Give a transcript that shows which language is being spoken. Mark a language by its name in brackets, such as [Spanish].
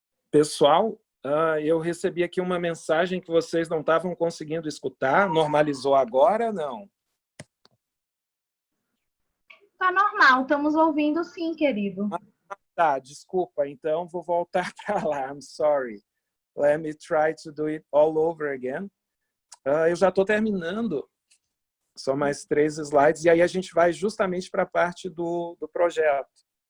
[Portuguese] Pessoal, eu recebi aqui uma mensagem que vocês não estavam conseguindo escutar. Normalizou agora, não? Tá normal, estamos ouvindo sim, querido. Tá, desculpa, então vou voltar para lá. [English] I'm sorry. Let me try to do it all over again. [Portuguese] Eu já estou terminando. São mais 3 slides, e aí a gente vai justamente para a parte do projeto.